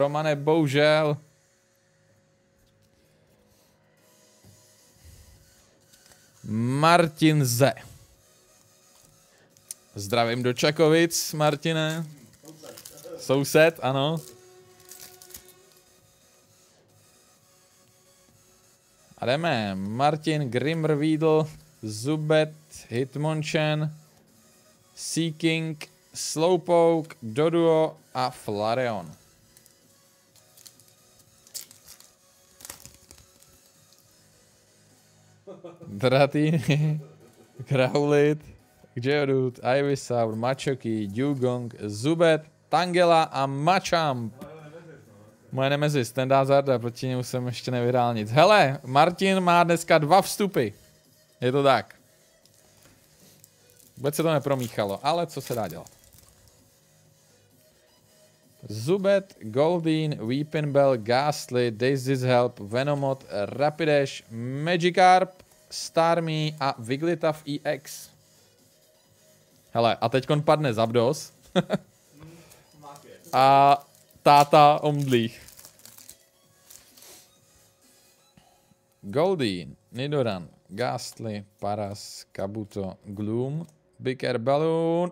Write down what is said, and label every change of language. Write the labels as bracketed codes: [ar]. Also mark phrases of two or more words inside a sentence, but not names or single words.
[cs] Romane, bohužel. Martin Z. Zdravím do Čakovic, Martine. Soused, ano. A jdeme. Martin, Grimmerweedle, Zubet, Hitmonchan, Seaking, Slowpoke, Doduo a Flareon. Dratini, Growlithe, Geodude, Ivysaur, Machoke, Dewgong, Zubet, Tangela a Machamp. Moje Nemesis, ten dá Zarda, proti němu jsem ještě nevyhrál nic. Hele, Martin má dneska 2 vstupy. Je to tak. Vůbec se to nepromíchalo, ale co se dá dělat. Zubet, Goldeen, Weepinbell, Ghastly, Daisy's Help, Venomoth, Rapidash, Magikarp, Starmie a Wigglytuff EX. Hele, a teďkon padne Zapdos. A táta omdlých. Goldeen, Nidoran, Ghastly, Paras, Kabuto, Gloom, Big Air Balloon.